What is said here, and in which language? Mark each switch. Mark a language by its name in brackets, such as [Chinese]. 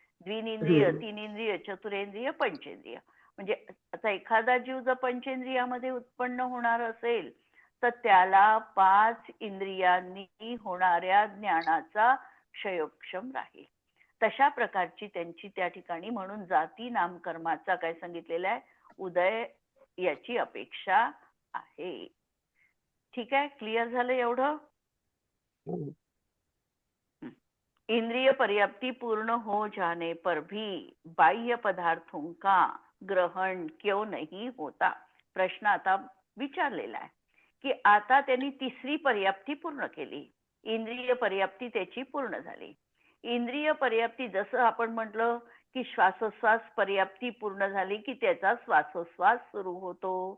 [Marathi] द्विनेंद्रिय, 3 इंद्रिय, चतुरेंद्रिय, पंचेंद्रिय. म्हणजे आता एखादा जीव जर पंचेंद्रियामध्ये उत्पन्न होणार असेल तर त्याला 5 इंद्रियांनी होणाऱ्या ज्ञानाचा क्षयोक्षम राहील. तशा प्रकारची त्यांची त्या ठिकाणी, म्हणून जाती नाम कर्माचा काय सांगितलेलं आहे, उदय याची अपेक्षा आहे. ठीक आहे, क्लिअर झालं एवढं. [Hindi] इंद्रिय पर्याप्ति पूर्ण हो जाने पर भी बाह्य पदार्थों का ग्रहण क्यों नहीं होता. [Marathi] प्रश्न आता विचारलेला आहे की आता त्यांनी 3री पर्याप्ती पूर्ण केली, इंद्रिय पर्याप्ती त्याची पूर्ण झाली. इंद्रिय पर्याप्ती जसं आपण म्हटलं की श्वासोश्वास पर्याप्ती पूर्ण झाली की त्याचा श्वासोश्वास सुरू होतो.